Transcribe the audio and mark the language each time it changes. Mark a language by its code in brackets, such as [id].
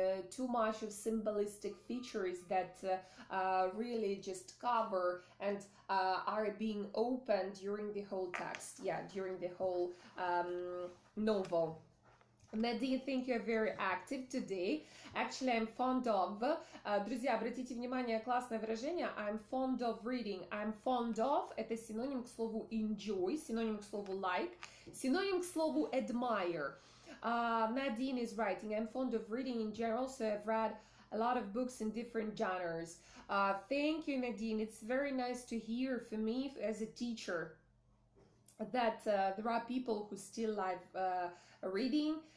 [en] Too much of symbolistic features that really just cover and are being opened during the whole text, yeah, during the whole novel. Nadine, think you're very active today. Actually, I'm fond of. [ru] Друзья, обратите внимание, классное выражение. [en] I'm fond of reading. I'm fond of [ru] – это синоним к слову enjoy, синоним к слову like, синоним к слову admire. [en] Nadine is writing, I'm fond of reading in general, so I've read a lot of books in different genres. Thank you, Nadine. It's very nice to hear for me as a teacher that there are people who still like reading.